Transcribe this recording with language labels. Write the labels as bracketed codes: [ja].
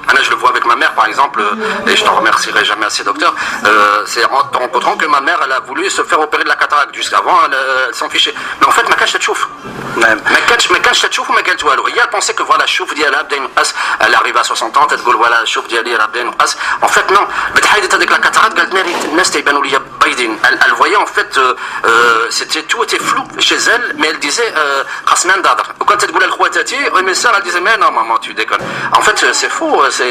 [fr] انا je le vois avec ma mère par exemple, et je t'en remercierai jamais assez docteur. C'est en te rencontrant que ma mère elle a voulu se faire opérer de la cataracte. Jusqu'avant elle s'en fichait, mais en fait [ar] ما كانش تشوف، ما كانش تشوف وما قالت والو. هي [fr] pensait que voilà [ar] الشوف ديالها بدا ينقص. [fr] elle arrive à 60 ans [ar] تقول voilà الشوف ديالي راه بدا ينقص. [fr] en fait non، [ar] بتحيدت هذيك لا كاتارات قالت لي الناس تيبانوا ليا بايدين. [fr] elle voyait en fait c'était tout était flou chez elle, mais elle disait [ar] خاصنا ندادر. وكانت تقول لخواتاتي [fr] mais ça elle disait mais non maman tu déconnes. en fait c'est faux.